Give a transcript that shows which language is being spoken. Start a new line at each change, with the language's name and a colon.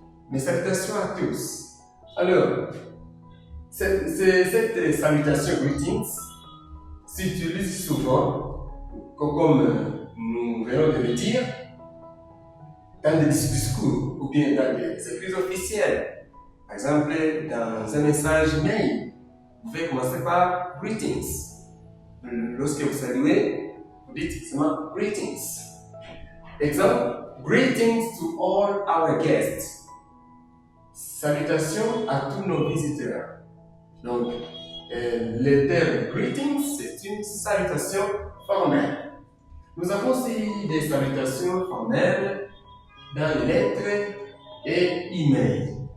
French: Mes salutations à tous. Alors, cette salutation greetings s'utilise souvent, comme nous venons de le dire, dans des discours ou bien dans des écrits officiels. Par exemple, dans un message mail, vous pouvez commencer par greetings. Lorsque vous saluez, vous dites seulement greetings.
English: Exemple, greetings to all our guests.
French: Salutations à tous nos visiteurs. Donc, le terme greetings, c'est une salutation formelle. Nous avons aussi des salutations formelles dans les lettres et emails.